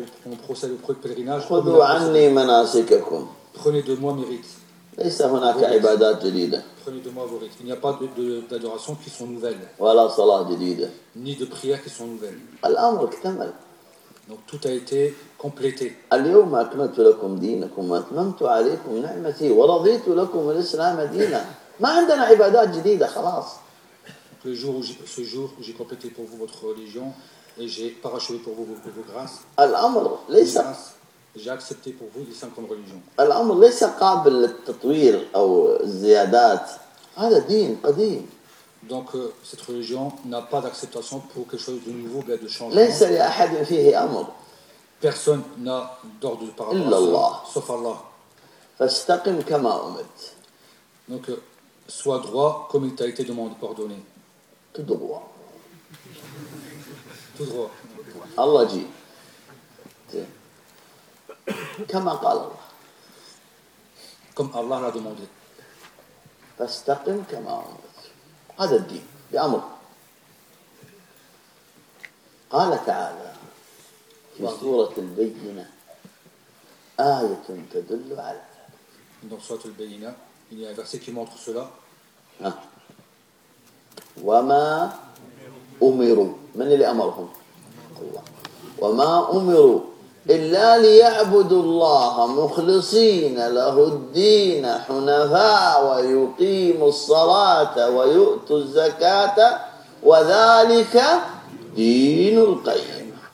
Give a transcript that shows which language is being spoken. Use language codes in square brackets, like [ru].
[fr] On procède au pèlerinage. [ar] خذوا عني مناسككم. [fr] Prenez de moi mes rites. [ar] ليس هناك عبادات جديدة. [fr] Prenez de moi vos rites. Il n'y a pas d'adoration qui sont nouvelles. [ar] ولا صلاة جديدة. [fr] Ni de prières qui sont nouvelles. [ar] الأمر اكتمل. [fr] Donc tout a été complété. [ar] اليوم أكملت لكم دينكم وأتممت عليكم نعمتي ورضيت لكم الإسلام دينا. ما عندنا عبادات جديدة خلاص. [fr] Le jour où ce jour j'ai complété pour vous votre religion et j'ai parachevé pour vous vos grâces. [ar] الأمر ليس. [fr] J'ai accepté pour vous l'islam comme religion. [ar] الأمر ليس قابل للتطوير أو الزيادات. هذا دين قديم. [fr] Donc cette religion n'a pas d'acceptation pour quelque chose de nouveau ou de changement. Personne n'a d'ordre par Allah, sauf Allah. Donc sois droit comme il t'a été demandé, ordonné. Tout droit. Tout droit. Allah dit. Comme Allah. Comme Allah l'a demandé. [ar] Fastaqim kama umit. هذا الدين بأمر. قال تعالى في سورة البينة آية تدل على ذلك. [fr] Dans سورة البينة il y a un verset qui montre cela. [ar] وما أمروا من اللي أمرهم؟ الله. وما أمروا إلا ليعبدوا الله مخلصين له الدين حنفاء ويقيموا الصلاة ويؤتوا الزكاة وذلك دين القيم.